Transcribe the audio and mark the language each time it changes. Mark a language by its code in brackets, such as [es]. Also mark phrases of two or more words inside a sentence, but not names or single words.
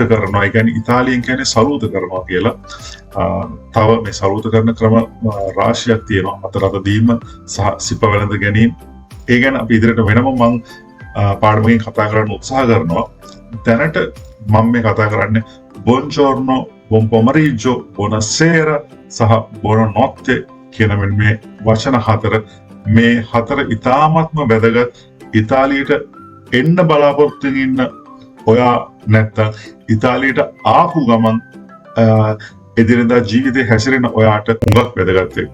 [si] ඒ කියන්නේ ඉතාලියෙන් කියන්නේ සලූට් කරනවා කියලා. තව මේ සලූට් කරන ක්‍රම රාශියක් තියෙනවා. අතට දීම සහ සිප වැළඳ ගැනීම. ඒ ගැන අපි ඉදිරියට වෙනම මම පාඩමකින් කතා කරන්න උත්සාහ කරනවා. දැනට මම මේ කතා කරන්නේ [it] buongiorno buon pomeriggio, buonasera [si] සහ buonanotte කියන මේ වචන හතර මේ හතර ඉතාමත්ම වැදගත්. ඉතාලියට එන්න බලාපොරොත්තු ඉන්න ඔයා නැත්තම් ඉතාලියට ආපු ගමන් එදිනෙදා ජීවිතේ හැසිරෙන ඔයාට හුඟක් වැදගත් වෙයි.